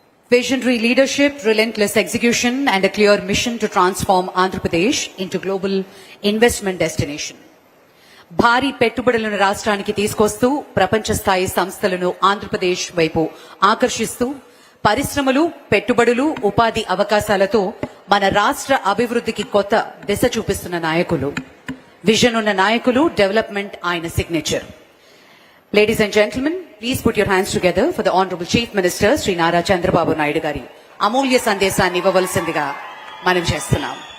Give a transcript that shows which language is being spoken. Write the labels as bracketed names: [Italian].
[English] Visionary leadership, relentless execution, and a clear mission to transform Andhra Pradesh into global investment destination. [Telugu] భారీ పెట్టుబడులను రాష్ట్రానికి తీసుకొస్తూ ప్రపంచ స్థాయి సంస్థలను ఆంధ్రప్రదేశ్ వైపు ఆకర్షిస్తూ పరిశ్రమలు, పెట్టుబడులు, ఉపాధి అవకాశాలతో మన రాష్ట్ర అభివృద్ధికి కొత్త దిశ చూపిస్తున్న నాయకులు, విజన్ ఉన్న నాయకులు, డెవలప్మెంట్ ఆయన signature. [English] Ladies and gentlemen, please put your hands together for the Honorable Chief Minister Sri Nara Chandrababu Naidu [Telugu] గారి అమూల్య సందేశాన్ని ఇవ్వవలసిందిగా మనం చేస్తున్నాం.